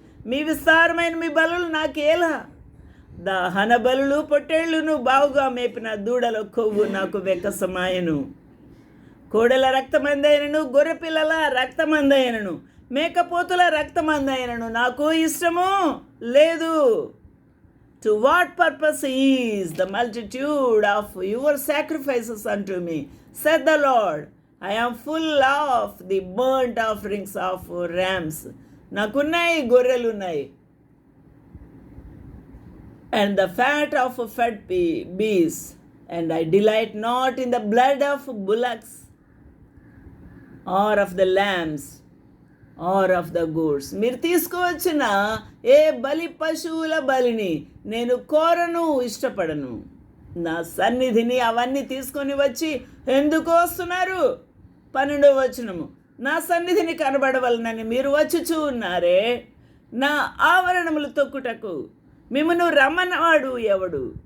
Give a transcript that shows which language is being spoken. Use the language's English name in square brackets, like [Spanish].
[Telugu] మీ విస్తారమైన మీ బలులు నాకేలా? దహన బలులు, పొట్టేళ్లును, బాగుగా మేపిన దూడల కొవ్వు నాకు వెక్కసమాయను. కోడెల రక్తమందైనను, గొర్రెపిల్లల రక్తమందైనను, మేకపోతుల రక్తమందైనను నాకు ఇష్టము లేదు. [English] To what purpose is the multitude of your sacrifices unto me, said the Lord? I am full of the burnt offerings of rams. [Telugu] నాకున్నాయి, గొర్రెలున్నాయి, [English] and the fat of fat beasts, and I delight not in the blood of bullocks, or of the lambs, or of the goats. [Telugu] మీరు తీసుకువచ్చిన ఏ బలి, పశువుల బలిని నేను కోరను, ఇష్టపడను. నా సన్నిధిని అవన్నీ తీసుకొని వచ్చి ఎందుకు వస్తున్నారు? 12వ వచనము, నా సన్నిధిని కనబడవలనని మీరు వచ్చుచూ ఉన్నారే, నా ఆవరణములు తొక్కుటకు మిమ్మను రమ్మన్నవాడు ఎవడు?